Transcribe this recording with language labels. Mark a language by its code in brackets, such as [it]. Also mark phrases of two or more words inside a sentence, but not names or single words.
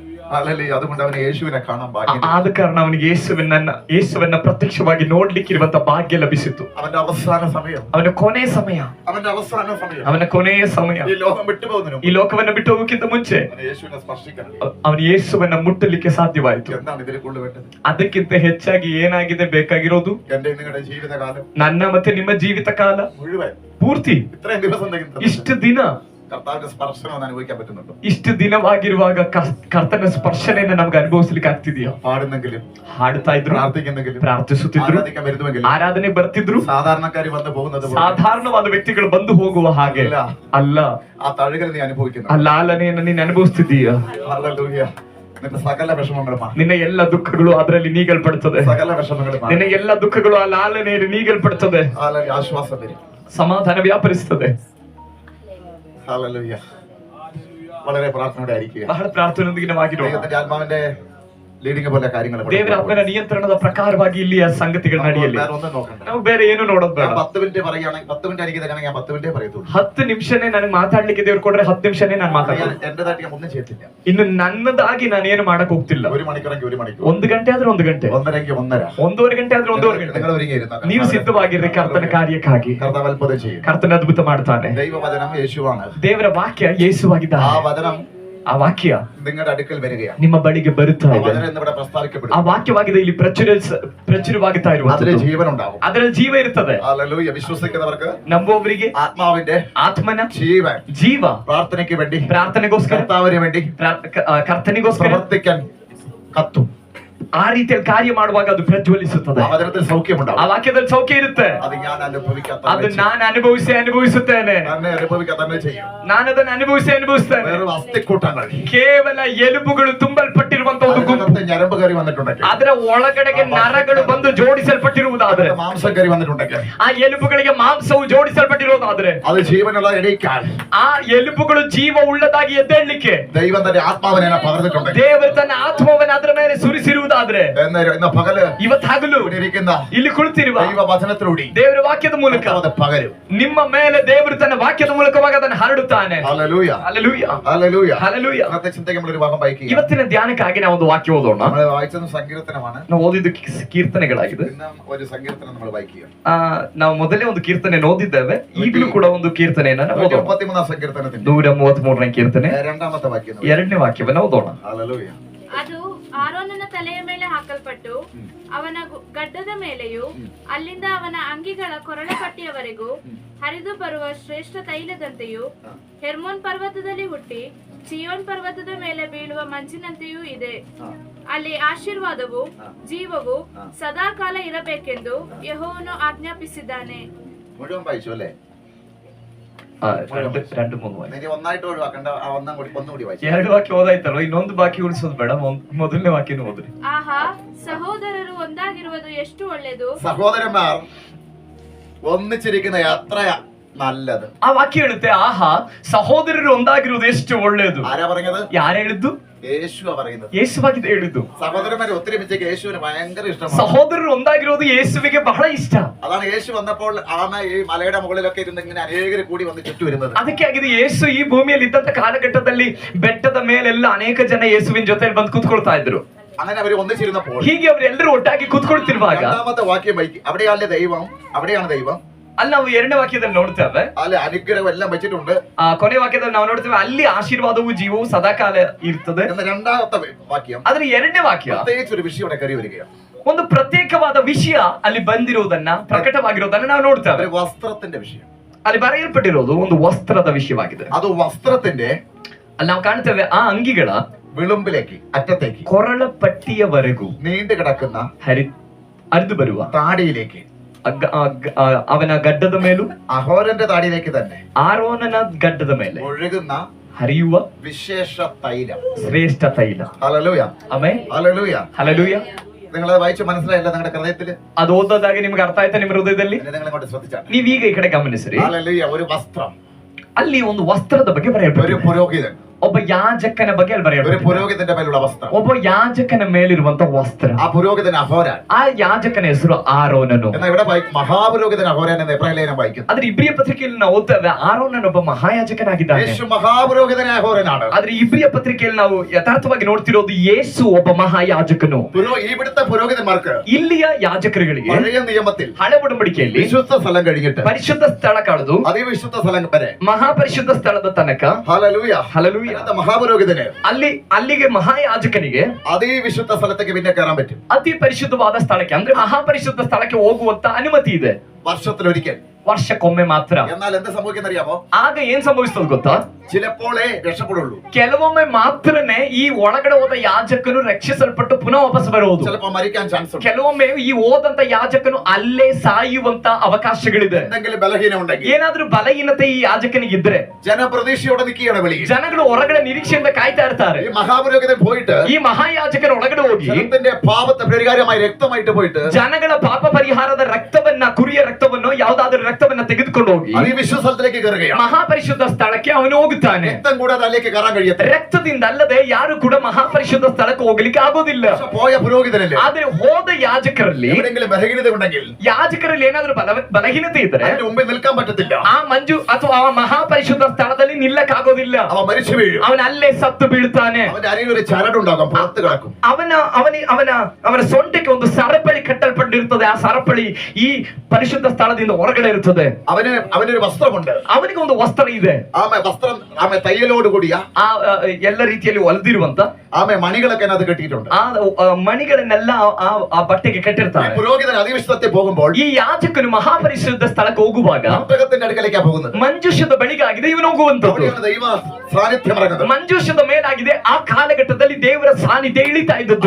[ml] ഹല്ലേലൂയ. അതുകൊണ്ട് അവന് യേശുവിനെ കാണാൻ ഭാഗ്യം. [kn] ಆದ ಕಾರಣ ಅವನಿಗೆ ಯೇಸುವನ್ನ ಪ್ರತ್ಯಕ್ಷವಾಗಿ ನೋಡ್ಲಿಕ್ಕಿರುವಂತ ಭಾಗ್ಯ ಲಭಿಸಿತು. [ml] അവന്റെ അവസാന സമയം, [kn] ಅವನ ಕೊನೆಯ ಸಮಯ, [ml] അവന്റെ അവസാന സമയം, [kn] ಅವನ ಕೊನೆಯ ಸಮಯ, [ml] ഈ ലോകം വിട്ടുപോകുന്നതിന് [kn] ಈ ಲೋಕವನ್ನ ಬಿಟ್ಟು ಹೋಗೋಕ್ಕಿಂತ ಮುಂಚೆ [ml] യേശുവിനെ സ്പർശിക്കണം. [kn] ಅವನು ಯೇಸುವನ್ನ ಮುಟ್ಟಲಿಕ್ಕೆ ಸಾಧ್ಯವಾಯಿತು. [ml] എന്താണ് ഇതിനെ കൊണ്ട് വേണ്ടത്? [kn] ಅದಕ್ಕಿಂತ ಹೆಚ್ಚಾಗಿ ಏನಾಗಿದೆ ಬೇಕಾಗಿರೋದು? [ml] എന്റെ നിങ്ങളുടെ ജീവിതകാലം [kn] ನನ್ನ ಮತ್ತೆ ನಿಮ್ಮ ಜೀವಿತ ಕಾಲ [ml] മുഴുവൻ [kn] ಪೂರ್ತಿ [ml] ഇത്രയും ദിവസം [kn] ಇಷ್ಟು ದಿನ [ml] കർത്താവിന്റെ സ്പർശനം ഒന്ന് അനുഭവിക്കാൻ പറ്റുന്നുണ്ടോ? [kn] ಇಷ್ಟು ದಿನವಾಗಿರುವಾಗ ಕರ್ತನ ಸ್ಪರ್ಶನೆಯನ್ನ ನಮ್ಗೆ ಅನುಭವಿಸ್ಲಿಕ್ಕೆ ಆಗ್ತಿದೆಯಾ? [ml] പാടുന്നെങ്കിലും, [kn] ಹಾಡ್ತಾ ಇದ್ರು, [ml] പ്രാർത്ഥിക്കുന്നെങ്കിലും, [kn] ಪ್ರಾರ್ಥಿಸುತ್ತಿದ್ರು, [ml] ആരാധിക്കാൻ വരുന്നുവെങ്കിലും, [kn] ಆರಾಧನೆ ಬರ್ತಿದ್ರು, [ml] സാധാരണക്കാരി വന്നു പോകുന്നത് പോലെ [kn] ಸಾಧಾರಣವಾದ ವ್ಯಕ್ತಿಗಳು ಬಂದು ಹೋಗುವ ಹಾಗೆ ಅಲ್ಲ. [ml] ആ തഴുകൽ നീ അനുഭവിക്കുന്നു. [kn] ಆ ಲಾಲನೆಯನ್ನ ನೀನ್ ಅನುಭವಿಸ್ತಿದೀಯ. [ml] ഹല്ലേലൂയ. നിന്റെ സകല വിഷമങ്ങളും മാറി. [kn] ನಿನ್ನ ಎಲ್ಲ ದುಃಖಗಳು ಅದರಲ್ಲಿ ನೀಗಲ್ಪಡುತ್ತದೆ. [ml] സകല വിഷമങ്ങളും മാറി. [kn] ನಿನ್ನ ಎಲ್ಲ ದುಃಖಗಳು ಆ ಲಾಲನೆಯಲ್ಲಿ ನೀಗಲ್ಪಡುತ್ತದೆ. [ml] ഹല്ലേലൂയ. ആശ്വാസം വരും. [kn] ಸಮಾಧಾನ ವ್ಯಾಪರಿಸುತ್ತದೆ. [ml] ഹല്ലേലൂയ. വളരെ പ്രാർത്ഥനയോടെ ആയിരിക്കുക. [kn] ಬಹಳ ಪ್ರಾರ್ಥನೆಯೊಂದಿಗೆ ನಾವಾಗಿರೋಣ. [ml] ദൈവത്തിന്റെ ആത്മാവിന്റെ ലീഡിംഗ് പോലെ കാര്യങ്ങൾ [kn] ದೇವರ ಆತ್ಮನ ನಿಯಂತ್ರಣದ ಪ್ರಕಾರವಾಗಿ ಇಲ್ಲಿಯ ಸಂಗತಿಗಳ ನಡೆಯಲಿ. [ml] ഒന്നും നോക്കണ്ട. [kn] ನಾವು ಬೇರೆ ಏನು ನೋಡೋದು ಬೇಡ. [ml] 10 മിനിറ്റ് പറയുകയാണെങ്കിൽ 10 മിനിറ്റ് എനിക്ക് തരാണെങ്കിൽ ഞാൻ 10 മിനിറ്റേ പറയത്തുള്ളൂ. [kn] 10 ನಿಮಿಷನೇ ನನಗೆ ಮಾತಾಡ್ಲಿಕ್ಕೆ ದೇವ್ರು ಕೊಡ್ರೆ 10 ನಿಮಿಷನೇ ನಾನು ಮಾತಾಡ್ತೀನಿ. [ml] എന്റേതായിട്ട് ഞാൻ ഒന്നും ചെയ്തില്ല. [kn] ಇನ್ನು ನನ್ನದಾಗಿ ನಾನು ಏನು ಮಾಡಕ್ ಹೋಗ್ತಿಲ್ಲ. [ml] 1 മണിക്കൂറെങ്കിൽ 1 മണിക്കൂർ, [kn] 1 ಗಂಟೆ ಆದ್ರೆ 1 ಗಂಟೆ, [ml] 1:30 1:30, [kn] 1:30 ಗಂಟೆ ಆದ್ರೆ 1:30 ಗಂಟೆ. [ml] നിങ്ങൾ ഒരുങ്ങിയിരുന്ന [kn] ನೀವು ಸಿದ್ಧವಾಗಿರ್ರಿ ಕರ್ತನ ಕಾರ್ಯಕ್ಕಾಗಿ. [ml] കർത്താവ് അത്ഭുതം ചെയ്യും. [kn] ಕರ್ತನ ಅದ್ಭುತ ಮಾಡ್ತಾನೆ. [ml] ദൈവവചനം യേശുവാണ്. [kn] ದೇವರ ವಾಕ್ಯ ಯೇಸುವಾಗಿದ್ದಾನೆ. [ml] ആ വചനം, [kn] ಆ ವಾಕ್ಯ [ml] നിങ്ങളുടെ അടുക്കൽ വരികയാണ്. [kn] ನಿಮ್ಮ ಬಳಿಗೆ ಬರುತ್ತಾ ಇದೆ. [ml] വചനം എന്നിവിടെ പ്രസ്താവിക്കപ്പെടും. [kn] ಆ ವಾಕ್ಯವಾಗಿದೆ ಇಲ್ಲಿ ಪ್ರಚುರವಾಗುತ್ತಾ [ml] അതിൽ [kn] ಇರುವಂತದ್ದು. [ml] ജീവൻ ഉണ്ടാവും. [kn] ಅದರಲ್ಲಿ ಜೀವ ಇರ್ತದೆ. [ml] ഹല്ലേലൂയ. വിശ്വസിക്കുന്നവർക്ക്, [kn] ನಂಬುವವರಿಗೆ [ml] ആത്മാവിന്റെ [kn] ಆತ್ಮನ [ml] ജീവൻ, [kn] ಜೀವ [ml] പ്രാർത്ഥനയ്ക്ക് വേണ്ടി, [kn] ಪ್ರಾರ್ಥನೆಗೋಸ್ಕರ, [ml] കർത്താവിന് വേണ്ടി [kn] ಕರ್ತನಿಗೋಸ್ಕರ [ml] പ്രവർത്തിക്കാൻ കത്തും. [kn] ಆ ರೀತಿಯಲ್ಲಿ ಕಾರ್ಯ ಮಾಡುವಾಗ ಅದು ಪ್ರಜ್ವಲಿಸುತ್ತದೆ. [ml] ആ വചനത്തിൽ സൗഖ്യമുണ്ടാവും. [kn] ಆ ವಾಕ್ಯದಲ್ಲಿ ಸೌಖ್ಯ ಇರುತ್ತೆ. [ml] അത് ഞാൻ അനുഭവിക്കാത്ത, [kn] ಅದು ನಾನು ಅನುಭವಿಸುತ್ತೇನೆ. [ml] തന്നെ അനുഭവിക്കാൻ തന്നെ ചെയ്യും. [kn] ನಾನು ಅದನ್ನು ಅನುಭವಿಸ್ತೇನೆ. [ml] വേറെ അസ്ഥിക്കൂട്ടങ്ങൾ, [kn] ಕೇವಲ ಎಲುಬುಗಳು ತುಂಬಲ್ಪಟ್ಟಿರುವಂತ ಒಂದು ಗುಂಪು, [ml] അതിനകത്ത് ഞരമ്പ് കയറി വന്നിട്ടുണ്ടെങ്കിൽ, [kn] ಅದರ ಒಳಗಡೆಗೆ ನರಗಳು ಬಂದು ಜೋಡಿಸಲ್ಪಟ್ಟಿರುವುದಾದ್ರೆ, [ml] മാംസം കയറി വന്നിട്ടുണ്ടെങ്കിൽ, [kn] ಆ ಎಲುಬುಗಳಿಗೆ ಮಾಂಸವು ಜೋಡಿಸಲ್ಪಟ್ಟಿರುವುದಾದ್ರೆ, [ml] അത് ജീവനുള്ള എണീക്കാൻ, [kn] ಆ ಎಲುಬುಗಳು ಜೀವ ಉಳ್ಳದಾಗಿ ಎದ್ದೇಳಲಿಕ್ಕೆ [ml] ദൈവം തന്റെ ആത്മാവിനെ പകർന്നിട്ടുണ്ടെങ്കിൽ, [kn] ದೇವರು ತನ್ನ ಆತ್ಮವನ್ನು ಅದರ ಮೇಲೆ ಸುರಿಸಿರುವುದಾದ್ರೆ, [ml] ഇന്ന് പകല് [kn] ಇವತ್ತು ಹಗಲು [ml] ഇവിടെ ഇരിക്കുന്ന [kn] ಇಲ್ಲಿ ಕುಳಿತಿರುವ [ml] ദൈവ വചനത്തിലൂടെ [kn] ದೇವರ ವಾಕ್ಯದ ಮೂಲಕ [ml] അത് പകരും. [kn] ನಿಮ್ಮ ಮೇಲೆ ದೇವರು ತನ್ನ ವಾಕ್ಯದ ಮೂಲಕವಾಗಿ ಅದನ್ನು ಹರಡುತ್ತಾನೆ. [ml] ഹല്ലേലൂയ. [kn] ಹല്ಲೇಲೂಯ. [ml] ഹല്ലേലൂയ. [kn] ಹಲ್ಲೇಲೂಯ. [ml] ഇന്നത്തെ ചിന്തയ്ക്ക് നമ്മൾ ഒരു ഭാഗം വായിക്കുക. [kn] ಇವತ್ತಿನ ಧ್ಯಾನಕ್ಕಾಗಿ ನಾವು ಒಂದು ವಾಕ್ಯ ಓದೋಣ. [ml] നമ്മൾ വായിച്ചത് സങ്കീർത്തനമാണ്. [kn] ನಾವು ಓದಿದ್ದು ಕೀರ್ತನೆಗಳಾಗಿದೆ. [ml] ഇന്ന് ഒരു സങ്കീർത്തനം നമ്മൾ വായിക്കുക. [kn] ನಾವು ಮೊದಲೇ ಒಂದು ಕೀರ್ತನೆ ಓದಿದ್ದೇವೆ. ಈಗಲೂ ಕೂಡ ಒಂದು ಕೀರ್ತನೆಯನ್ನ ನಾವು ಓದೋಣ. [ml] 33 സങ്കീർത്തനത്തിന്റെ [kn] 133ನೇ ಕೀರ್ತನೆ [ml] രണ്ടാമത്തെ വാക്യം. [kn] 2ನೇ ವಾಕ್ಯವನ್ನ ಓದೋಣ. [ml] ഹല്ലേലൂയ. [kn] ಅದು ಆರೋನನ ತಲೆಯ ಮೇಲೆ ಹಾಕಲ್ಪಟ್ಟು ಅವನ ಗಡ್ಡದ ಮೇಲೆಯೂ ಅಲ್ಲಿಂದ ಅವನ ಅಂಗಿಗಳ ಕೊರಳಪಟ್ಟಿಯವರೆಗೂ ಹರಿದು ಬರುವ ಶ್ರೇಷ್ಠ ತೈಲದಂತೆಯೂ ಹೆರ್ಮೋನ್ ಪರ್ವತದಲ್ಲಿ ಹುಟ್ಟಿ ಚಿಯೋನ್ ಪರ್ವತದ ಮೇಲೆ ಬೀಳುವ ಮಂಜಿನಂತೆಯೂ ಇದೆ. ಅಲ್ಲಿ ಆಶೀರ್ವಾದವು ಜೀವವು ಸದಾ ಕಾಲ ಇರಬೇಕೆಂದು ಯೆಹೋವನು ಆಜ್ಞಾಪಿಸಿದ್ದಾನೆ. [ml] മുഴുവൻ വായിച്ചു അല്ലേ? രണ്ട് മൂന്ന് ವಾಕ್ಯ. ഇനി ഒന്നായിട്ട് ഒഴിവാക്കണ്ട. ഒന്നുകൂടി വായിച്ചു. [kn] 2 ವಾಕ್ಯ ಓದಾಯ್ತಲ್ವ, ಇನ್ನೊಂದು ಬಾಕಿ ಉಳಿಸೋದು ಬೇಡ. ಮೊದಲನೇ ವಾಕ್ಯನ ಓದ್ರಿ. ಆಹಾ, ಸಹೋದರರು ಒಂದಾಗಿರುವುದು ಎಷ್ಟು ಒಳ್ಳೆಯದು. [ml] സഹോദരന്മാർ ഒന്നിച്ചിരിക്കുന്ന എത്ര നല്ലത്. [kn] ಆ ವಾಕ್ಯ ಹೇಳುತ್ತೆ, ಆಹಾ ಸಹೋದರರು ಒಂದಾಗಿರುವುದು ಎಷ್ಟು ಒಳ್ಳೆಯದು. [ml] ആരാ പറഞ്ഞത്? [kn] ಯಾರು ಹೇಳಿದ್ದು? [ml] യേശുവാ പറയുന്നത്. [kn] ಯೇಸುವಾಗಿದೆ ಹೇಳಿದ್ದು. [ml] സഹോദരന്മാരെ ഒത്തിരി മിച്ചേക്ക് യേശുവിന് ഭയങ്കര ഇഷ്ടമാണ്. [kn] ಸಹೋದರರು ಒಂದಾಗಿರೋದು ಯೇಸುವಿಗೆ ಬಹಳ ಇಷ್ಟ. [ml] അതാണ് യേശു വന്നപ്പോൾ ഈ മലയുടെ മുകളിലൊക്കെ ഇരുന്ന് ഇങ്ങനെ അനേകർ കൂടി വന്ന് ചുറ്റു വരുന്നത്. [kn] ಅದಕ್ಕೆ ಆಗಿದೆ ಯೇಸು ಈ ಭೂಮಿಯಲ್ಲಿ ಇದ್ದಂತ ಕಾಲಘಟ್ಟದಲ್ಲಿ ಬೆಟ್ಟದ ಮೇಲೆಲ್ಲ ಅನೇಕ ಜನ ಯೇಸುವಿನ ಜೊತೆ ಬಂದು ಕೂತ್ಕೊಳ್ತಾ ಇದ್ರು. [ml] അങ്ങനെ അവർ ഒന്നിച്ചിരുന്നപ്പോൾ, [kn] ಹೀಗೆ ಅವರೆಲ್ಲರೂ ಒಟ್ಟಾಗಿ ಕೂತ್ಕೊಳ್ತಿರುವಾಗ, [ml] രണ്ടാമത്തെ വാക്യം വായിക്കും. അവിടെയാണ് ദൈവം. [kn] ಅಲ್ಲಿ ನಾವು 2ನೇ ವಾಕ್ಯದಲ್ಲಿ ನೋಡ್ತೇವೆ, [ml] ಅಲ್ಲಿ അനുഗ്രഹം എല്ലാം വെച്ചിട്ടുണ്ട്. [kn] ಕೊನೆ ವಾಕ್ಯದಲ್ಲಿ ನಾವು ನೋಡ್ತೇವೆ ಅಲ್ಲಿ ಆಶೀರ್ವಾದವು ಜೀವವು ಸದಾಕಾಲ ಇರ್ತದೆ. [ml] രണ്ടാമത്തെ വാക്യം, [kn] ಆದ್ರೆ 2ನೇ ವಾಕ್ಯ [ml] പ്രത്യേകിച്ച് ഒരു വിഷയം ഇവിടെ കയറി വരികയാണ്. [kn] ಒಂದು ಪ್ರತ್ಯೇಕವಾದ ವಿಷಯ ಅಲ್ಲಿ ಬಂದಿರೋದನ್ನ, ಪ್ರಕಟವಾಗಿರೋದನ್ನ ನಾವು ನೋಡ್ತೇವೆ. [ml] ഒരു വസ്ത്രത്തിന്റെ വിഷയം. [kn] ಅಲ್ಲಿ ಬರೆಯಲ್ಪಟ್ಟಿರೋದು ಒಂದು ವಸ್ತ್ರದ ವಿಷಯವಾಗಿದೆ. ಅದು ವಸ್ತ್ರത്തിന്റെ, ಅಲ್ಲಿ ನಾವು ಕಾಣ್ತೇವೆ ಆ ಅಂಗಿಗಳ [ml] വിളുമ്പിലേക്ക്, അറ്റത്തേക്ക്, [kn] ಕೊರಳ ಪಟ್ಟಿಯವರೆಗೂ [ml] നീണ്ടു കിടക്കുന്ന [kn] ಹರಿದು ಬರುವ [ml] താടിയിലേക്ക്, [kn] ಅವನ ಗಡ್ಡದ ಮೇಲೂ, [ml] അഹോരന്റെ താടിയിലേക്ക് തന്നെ [kn] ಆರೋನನ ಗಡ್ಡದ ಮೇಲೆ [ml] ഒഴുകുന്ന [kn] ಹರಿಯುವ [ml] വിശേഷ തൈലം, [kn] ಶ್ರೇಷ್ಠ ತೈಲ. [ml] ഹല്ലേലൂയ. [kn] ಆಮೆನ್. [ml] ഹല്ലേലൂയ. [kn] ಹಲ್ಲೇಲೂಯ. [ml] നിങ്ങളത് വായിച്ച് മനസ്സിലായില്ല നിങ്ങളുടെ ഹൃദയത്തിൽ? [kn] ಅದು ಓದೋದಾಗಿ ನಿಮ್ಗೆ ಅರ್ಥ ಆಯ್ತಾ ನಿಮ್ಮ ಹೃದಯದಲ್ಲಿ? [ml] നിങ്ങൾ ഇങ്ങോട്ട് ശ്രദ്ധിച്ചാണ്. [kn] ನೀವೀಗ ಈ ಕಡೆ ಗಮನಿಸಿರಿ. [ml] ഹല്ലേലൂയ. ഒരു വസ്ത്രം, [kn] ಅಲ್ಲಿ ಒಂದು ವಸ್ತ್ರದ ಬಗ್ಗೆ [ml] ഒരു [kn] ಬರೆಯಲ್ಪಟ್ಟಿದೆ. [ml] പുരോഹിതൻ, [kn] ಒಬ್ಬ ಯಾಜಕನ ಬಗ್ಗೆ ಅಲ್ಲಿ [ml] ഒരു [kn] ಬರೆಯಲ್ಪಟ್ಟಿದೆ. [ml] പുരോഹിതന്റെ മേലുള്ള വസ്ത്രം. [kn] ಒಬ್ಬ ಯಾಜಕನ ಮೇಲಿರುವಂತ ವಸ್ತ್ರ. [ml] ആ പുരോഹിതൻ അഹോരാൻ. [kn] ಆ ಯಾಜಕನ ಹೆಸರು ಆರೋನನು. [ml] എന്നാൽ ഇവിടെ മഹാപുരോഹിതൻ അഹോരാൻ എന്ന് എബ്രായ ലേഖനം വായിക്കുന്നു. [kn] ಆದ್ರೆ ಇಬ್ರಿಯ ಪತ್ರಿಕೆಯಲ್ಲಿ ನಾವು ಓದ್ತೇವೆ ಆರೋನನು ಒಬ್ಬ ಮಹಾಯಾಜಕನಾಗಿದ್ದಾನೆ. [ml] യേശു മഹാപുരോഹിതനായ അഹോരാനാണ്. [kn] ಆದ್ರೆ ಇಬ್ರಿಯ ಪತ್ರಿಕೆಯಲ್ಲಿ ನಾವು ಯಥಾರ್ಥವಾಗಿ ನೋಡ್ತಿರೋದು ಯೇಸು ಒಬ್ಬ ಮಹಾಯಾಜಕನು. [ml] ഇവിടുത്തെ പുരോഹിതന്മാർക്ക് [kn] ಇಲ್ಲಿಯ ಯಾಜಕರುಗಳಿಗೆ [ml] പഴയ നിയമത്തിൽ [kn] ಹಳೆ ಒಡಂಬಡಿಕೆಯಲ್ಲಿ [ml] വിശുദ്ധ സ്ഥലം കഴിഞ്ഞിട്ട് [kn] ಪರಿಶುದ್ಧ ಸ್ಥಳ ಕಳೆದು [ml] അതിവിശുദ്ധ സ്ഥലം വരെ [kn] ಮಹಾಪರಿಶುದ್ಧ ಸ್ಥಳದ ತನಕ [ml] ഹല്ലേലൂയ [kn] ಹಲ್ಲೆಲೂಯ [ml] മഹാപുരോഹിതന് [kn] ಅಲ್ಲಿಗೆ ಮಹಾಯಾಜಕನಿಗೆ [ml] അതിവിശുദ്ധ സ്ഥലത്തേക്ക് പിന്നെ കയറാൻ പറ്റും. [kn] ಅತಿ ಪರಿಶುದ್ಧವಾದ ಸ್ಥಳಕ್ಕೆ ಅಂದ್ರೆ ಮಹಾಪರಿಶುದ್ಧ ಸ್ಥಳಕ್ಕೆ ಹೋಗುವಂತ ಅನುಮತಿ ಇದೆ [ml] വർഷത്തിലൊരിക്കൽ. [kn] ವರ್ಷಕ್ಕೊಮ್ಮೆ ಮಾತ್ರ. [ml] എന്നാൽ എന്ത് സംഭവിക്കുന്നറിയാമോ? [kn] ಆಗ ಏನ್ ಸಂಭವಿಸ್ತದೆ ಗೊತ್ತಾ? [ml] ചിലപ്പോഴേ രക്ഷപ്പെടുള്ളൂ. [kn] ಕೆಲವೊಮ್ಮೆ ಮಾತ್ರನೇ ಈ ಒಳಗಡೆ ಹೋದ ಯಾಜಕನು ರಕ್ಷಿಸಲ್ಪಟ್ಟು ಪುನಃ ವಾಪಸ್ ಬರುವುದು. [ml] ചിലപ്പോൾ മരിക്കാൻ ചാൻസ് ഉണ്ട്. [kn] ಕೆಲವೊಮ್ಮೆ ಈ ಹೋದಂತ ಯಾಜಕನು ಅಲ್ಲೇ ಸಾಯುವಂತ ಅವಕಾಶಗಳಿದೆ. [ml] എന്തെങ്കിലും ബലഹീനം ഉണ്ടെങ്കിൽ, [kn] ಏನಾದ್ರೂ ಬಲಹೀನತೆ ಈ ಯಾಜಕನಿಗಿದ್ರೆ [ml] ജനപ്രതീക്ഷയോടെ നിൽക്കുകയാണ് വെളിയിൽ. [kn] ಜನಗಳು ಹೊರಗಡೆ ನಿರೀಕ್ಷೆಯಿಂದ ಕಾಯ್ತಾ ಇರ್ತಾರೆ. [ml] ഈ മഹാപുരോഹിതൻ പോയിട്ട് [kn] ಈ ಮಹಾಯಾಜಕನ ಒಳಗಡೆ ಹೋಗಿ [ml] ജനത്തിന്റെ പാപത്തെ പരിഹാരമായി രക്തമായിട്ട് പോയിട്ട് [kn] ಜನಗಳ ಪಾಪ ಪರಿಹಾರದ ರಕ್ತವನ್ನ, ಕುರಿಯ ರಕ್ತವನ್ನು, ಯಾವ್ದಾದ್ರು ರಕ್ತವನ್ನ ತೆಗೆದುಕೊಂಡು ಹೋಗಿ [ml] അതിവിശുദ്ധ സ്ഥലത്തേക്ക് കയറുകയാണ്. [kn] ಮಹಾಪರಿಶುದ್ಧ ಸ್ಥಳಕ್ಕೆ ಅವನು ಹೋಗುತ್ತಾನೆ. [ml] രക്തം കൂടാതെ അതിലേക്ക് കയറാൻ കഴിയത്തില്ല. [kn] ರಕ್ತದಿಂದ ಅಲ್ಲದೆ ಯಾರು ಕೂಡ ಮಹಾಪರಿಶುದ್ಧ ಸ್ಥಳಕ್ಕೆ ಹೋಗ್ಲಿಕ್ಕೆ ಆಗೋದಿಲ್ಲ. [ml] പോയ പുരോഹിതനല്ലേ, [kn] ಆದ್ರೆ ಹೋದ ಯಾಜಕರಲ್ಲಿ [ml] എവിടെയെങ്കിലും ബലഹീനത ഉണ്ടെങ്കിൽ, [kn] ಯಾಜಕರಲ್ಲಿ ಏನಾದ್ರೂ ಬಲಹೀನತೆ ಇದ್ರೆ [ml] അതിന്റെ മുമ്പിൽ നിൽക്കാൻ പറ്റത്തില്ല. [kn] ಆ ಮಂಜು ಅಥವಾ ಆ ಮಹಾಪರಿಶುದ್ಧ ಸ್ಥಳದಲ್ಲಿ ನಿಲ್ಲಕ್ಕಾಗೋದಿಲ್ಲ. [ml] അവൻ മരിച്ചു വീഴും. [kn] ಅವನ ಅಲ್ಲೇ ಸತ್ತು ಬೀಳ್ತಾನೆ. [ml] അവന്റെ അരയിൽ ഒരു ചരടുണ്ടാകും, പുറത്ത് കിടക്കും. [kn] ಅವನ ಸೊಂಟಕ್ಕೆ ಒಂದು ಸರಪಳಿ ಕಟ್ಟಲ್ಪಟ್ಟಿರ್ತದೆ. ಆ ಸರಪಳಿ ಈ ಪರಿಶುದ್ಧ ಸ್ಥಳದಿಂದ ಹೊರಗಡೆ ಇರ್ತದೆ. [ml] അവനൊരു വസ്ത്രമുണ്ട്. [kn] ಅವನಿಗೆ ಒಂದು ವಸ್ತ್ರ ಇದೆ. [ml] ആമേ വസ്ത്രം, ആമേ തയ്യലോട് കൂടിയ [kn] ಆ ಎಲ್ಲ ರೀತಿಯಲ್ಲಿ ಹೊಲಿದಿರುವಂತ [ml] ആമേ മണികളൊക്കെ അത് കെട്ടിയിട്ടുണ്ട്. [kn] ಆ ಮಣಿಗಳನ್ನೆಲ್ಲ ಆ ಬಟ್ಟೆಗೆ ಕಟ್ಟಿರ್ತಾರೆ. [ml] പുരോഹിതൻ അതിവിശുദ്ധത്തിൽ പോകുമ്പോൾ [kn] ಈ ಯಾಜಕನು ಮಹಾಪರಿಶುದ್ಧ ಸ್ಥಳಕ್ಕೆ ಹೋಗುವಾಗ [ml] മണ്ഡപത്തിന്റെ അടുക്കലേക്കാ പോകുന്നത്. [kn] ಮಂಜೂಷದ ಬಳಿಗಾಗಿದೆ ಇವನು ಹೋಗುವಂತದ್ದು. [ml] അവിടെയാണ് ദൈവ സാന്നിധ്യം ഇറങ്ങുന്നത്. [kn] ಮಂಜೂಷದ ಮೇಲಾಗಿದೆ. ಆ ಕಾಲಘಟ್ಟದಲ್ಲಿ ದೇವರ ಸಾನ್ನಿಧ್ಯ ಇಳಿತಾ ಇದ್ದದ್ದು.